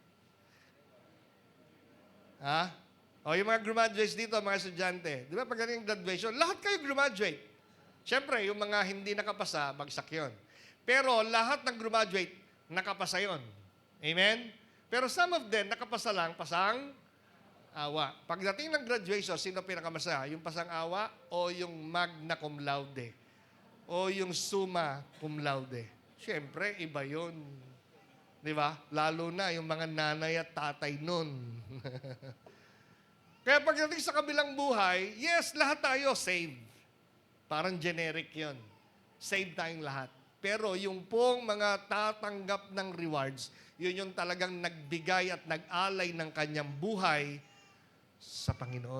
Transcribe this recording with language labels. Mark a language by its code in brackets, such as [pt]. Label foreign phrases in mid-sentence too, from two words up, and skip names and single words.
[tl] Ha? O yung mga graduates dito, mga estudyante. Di ba pagdating graduation, lahat kayo graduate. Siyempre, yung mga hindi nakapasa, bagsak yun. Pero lahat ng graduate, nakapasa yun. Amen? Pero [en] some of them, [tl] nakapasa lang, pasang-awa. Pagdating ng graduation, sino pinakamasaya? Yung pasang-awa o yung [la] magna cum laude? [tl] O yung [la] summa cum laude? [tl] Siyempre, iba yun. Di ba? Lalo na yung mga nanay at tatay nun. Kaya pagdating sa kabilang buhay, yes, lahat tayo saved. Parang generic yun. Saved tayong lahat. Pero yung pong mga tatanggap ng rewards, yun yung talagang nagbigay at nag-alay ng kanyang buhay sa Panginoon.